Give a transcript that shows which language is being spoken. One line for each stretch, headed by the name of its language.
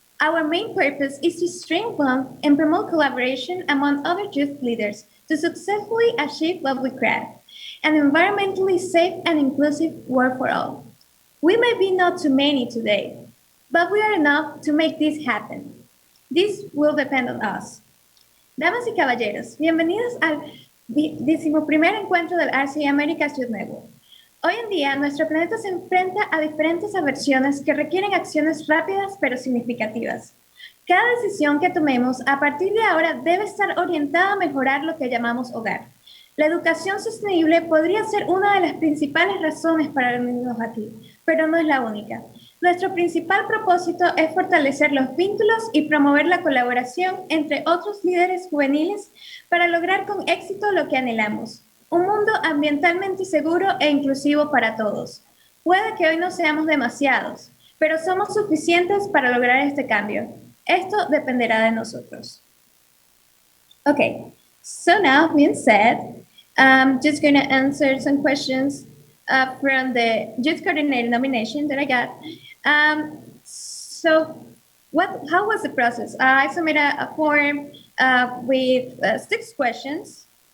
English: Our main purpose is to strengthen and promote collaboration among other youth leaders to successfully achieve what we craft, an environmentally safe and inclusive world for all. We may be not too many today, but we are enough to make this happen. This will depend on us.
Spanish: Damas y caballeros, bienvenidos al 11º encuentro del RCE Americas Youth Network. Hoy en día, nuestro planeta se enfrenta a diferentes aversiones que requieren acciones rápidas pero significativas. Cada decisión que tomemos a partir de ahora debe estar orientada a mejorar lo que llamamos hogar. La educación sostenible podría ser una de las principales razones para reunirnos aquí, pero no es la única. Nuestro principal propósito es fortalecer los vínculos y promover la colaboración entre otros líderes juveniles para lograr con éxito lo que anhelamos. Un mundo ambientalmente seguro e inclusivo para todos. Puede que hoy no seamos demasiados, pero somos suficientes para lograr este cambio. Esto dependerá de nosotros.
English: Okay, so now being said, I'm just going to answer some questions from the youth coordinator nomination that I got. So how was the process? I submitted a form with 6 questions.